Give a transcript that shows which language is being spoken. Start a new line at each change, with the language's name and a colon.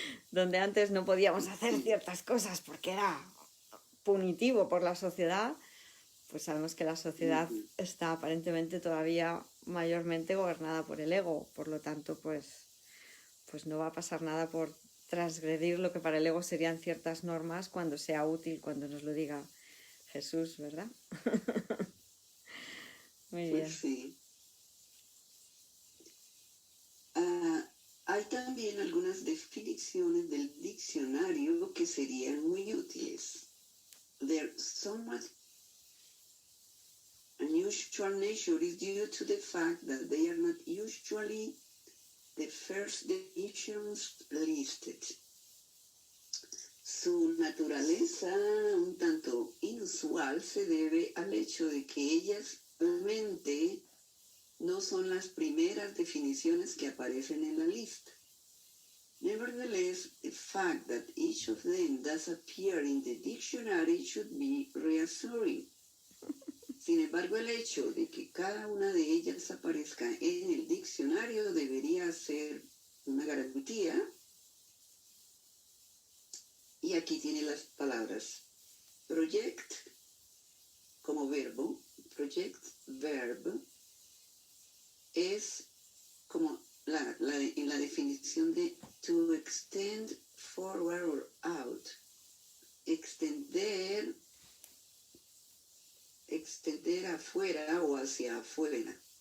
Spanish: Donde antes no podíamos hacer ciertas cosas porque era punitivo por la sociedad, pues sabemos que la sociedad está aparentemente todavía mayormente gobernada por el ego, por lo tanto, pues no va a pasar nada por transgredir lo que para el ego serían ciertas normas cuando sea útil, cuando nos lo diga Jesús, ¿verdad? Muy bien. Pues sí. Hay también algunas definiciones del diccionario que serían muy útiles.
English: Their somewhat unusual nature is due to the fact that they are not usually the first definitions listed.
Spanish: Su naturaleza un tanto inusual se debe al hecho de que ellas realmente no son las primeras definiciones que aparecen en la lista.
English: Nevertheless, the fact that each of them does appear in the dictionary should be reassuring.
Spanish: Sin embargo, el hecho de que cada una de ellas aparezca en el diccionario debería ser una garantía. Y aquí tiene las palabras project como verbo, project verb, es como en la definición de
English: to extend forward or out,
Spanish: extender afuera o hacia afuera.